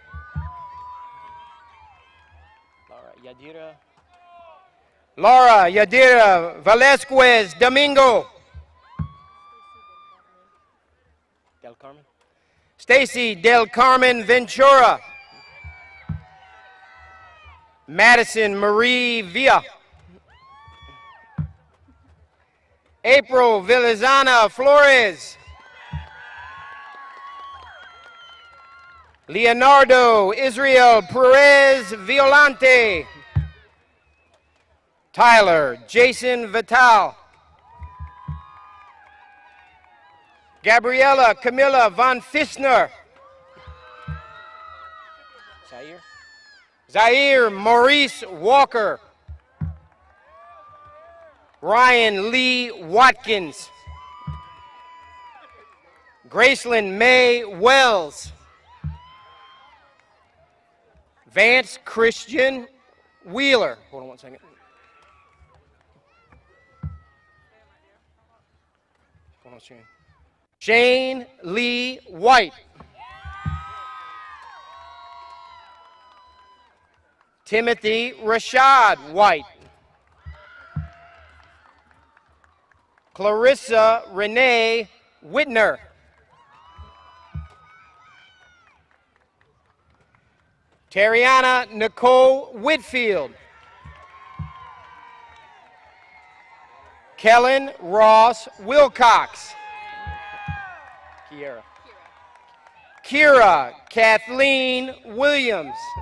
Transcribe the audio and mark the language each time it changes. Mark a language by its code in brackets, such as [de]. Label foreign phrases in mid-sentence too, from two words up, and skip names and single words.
[en] Laura Yadira Velasquez Domingo. Del Carmen. Stacy Del Carmen Ventura. Madison Marie Villa. April Vilizana Flores. Leonardo Israel Perez Violante. Tyler Jason Vital. Gabriella Camilla Von Fissner. Zaire Maurice Walker. Ryan Lee Watkins. Gracelyn May Wells. Vance Christian Wheeler. Hold on one second. Hold on, Shane. Shane Lee White. Timothy Rashad White. Clarissa Renee Whitner. Tariana Nicole Whitfield. Kellen Ross Wilcox. Kira Kathleen Williams.